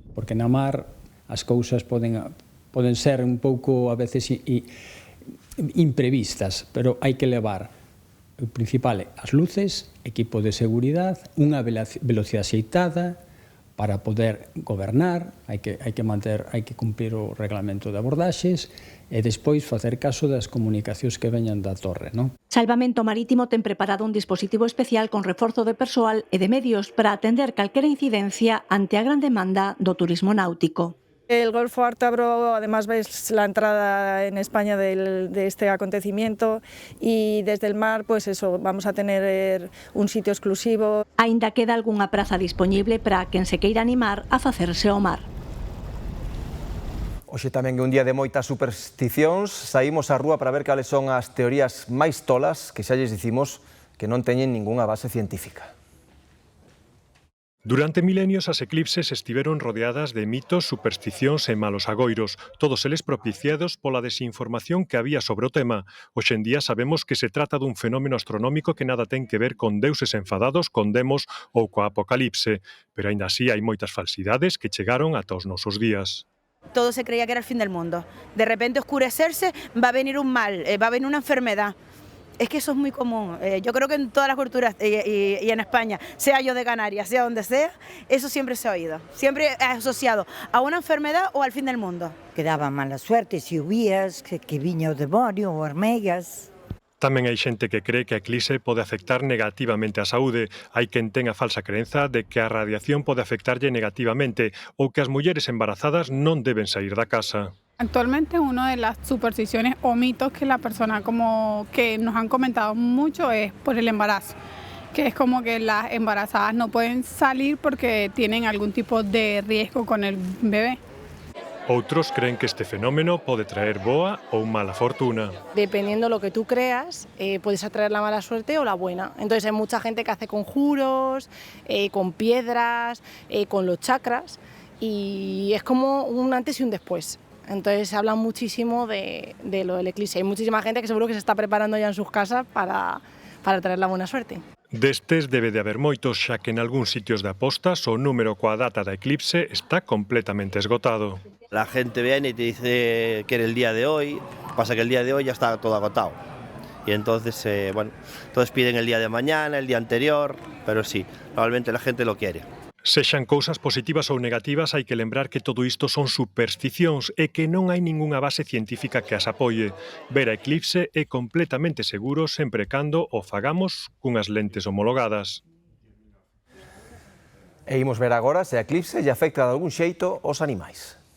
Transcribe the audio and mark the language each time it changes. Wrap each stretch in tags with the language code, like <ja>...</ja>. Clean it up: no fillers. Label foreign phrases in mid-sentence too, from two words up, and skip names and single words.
<gl>Porque na mar as cousas poden ser un pouco a veces imprevistas, pero hai que levar o principal as luces, equipo de seguridade, unha velocidade axeitada para poder gobernar, hai que cumprir o reglamento de abordaxes e despois facer caso das comunicacións que veñan da torre, non? Salvamento Marítimo ten preparado un dispositivo especial con reforzo de persoal e de medios para atender calquera incidencia ante a gran demanda do turismo náutico.</gl> <es>El Golfo Ártabro, además ves la entrada en España de este acontecimiento y desde el mar, pues eso, vamos a tener un sitio exclusivo.</es> <gl>Aínda queda algunha praza disponible para quen se queira animar a facerse ao mar. Hoxe tamén é un día de moitas supersticións, saímos á rúa para ver cales son as teorías máis tolas que xa lles dicimos que non teñen ningunha base científica. Durante milenios as eclipses estiveron rodeadas de mitos, supersticións e malos agoiros, todos eles propiciados pola desinformación que había sobre o tema. Hoxe en día sabemos que se trata dun fenómeno astronómico que nada ten que ver con deuses enfadados, con demos ou coa apocalipse, pero aínda así hai moitas falsidades que chegaron ata os nosos días.</gl> <es>Todo se creía que era el fin del mundo. De repente oscurecerse, va a venir un mal, va a venir una enfermedad. Es que eso es muy común. Yo creo que en todas las culturas y en España, sea yo de Canarias, sea donde sea, eso siempre se ha oído. Siempre es asociado a una enfermedad o al fin del mundo. Que daba mala suerte, lluvías,</es> <gl>que viña o demonio ou hormegas. Tamén hai xente que cree que a eclipse pode afectar negativamente a saúde. Hai quen ten a falsa creenza de que a radiación pode afectarlle negativamente ou que as mulleres embarazadas non deben sair da casa.</gl> <es>Actualmente una de las supersticiones o mitos que la persona como que nos han comentado mucho es por el embarazo, que es como que las embarazadas no pueden salir porque tienen algún tipo de riesgo con el bebé.</es> <gl>Outros creen que este fenómeno pode traer boa ou mala fortuna.</gl> <es>Dependiendo de lo que tú creas, puedes atraer la mala suerte o la buena. Entonces hay mucha gente que hace conjuros, con piedras, con los chakras, y es como un antes y un después. Entonces se habla muchísimo de lo del eclipse. Hay muchísima gente que seguro que se está preparando ya en sus casas para traer la buena suerte.</es> <gl>Destes debe de haber moitos, xa que en algúns sitios de apostas o número coa data da eclipse está completamente esgotado.</gl> <es>La gente viene y te dice que era el día de hoy, pasa que el día de hoy ya está todo agotado. Y entonces, todos piden el día de mañana, el día anterior, pero sí, normalmente la gente lo quiere.</es> <gl>Sexan cousas positivas ou negativas, hai que lembrar que todo isto son supersticións e que non hai ningunha base científica que as apoie. Ver a eclipse é completamente seguro sempre cando o fagamos cunhas lentes homologadas. E imos ver agora se a eclipse lle afecta de algún xeito aos animais.</gl>